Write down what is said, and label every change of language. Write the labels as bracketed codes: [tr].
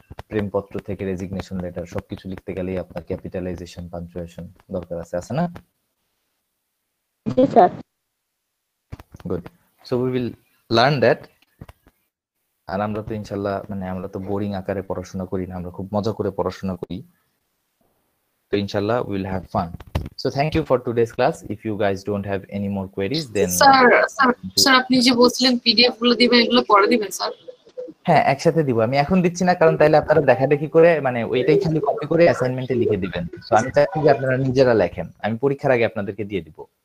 [bn] প্রেমপত্র থেকে resignation letter সবকিছু লিখতে গেলেই আপনার ক্যাপিটালাইজেশন, পাঞ্চুয়েশন দরকার আছে না? জি sir. Good, so we will learn that. আর আমরা তো ইনশাল্লাহ মানে আমরা তো বোরিং আকারে পড়াশোনা করি না, আমরা খুব মজা করে পড়াশোনা করি। তো ইনশাল্লাহ [en] we will have fun. So thank you for today's class. If you guys don't have any more queries, then [bn] sir আপনি যে বলছিলেন পিডিএফ গুলো দিবেন, এগুলো পরে দিবেন স্যার? হ্যাঁ, একসাথে দিব। আমি এখন দিচ্ছি না, কারণ তাইলে আপনারা দেখাদেখি করে মানে ওইটাই খালি কপি করে অ্যাসাইনমেন্টে লিখে দিবেন। তো আমি চাচ্ছি যে আপনারা নিজেরা লেখেন, আমি পরীক্ষার আগে আপনাদেরকে দিয়ে দিব।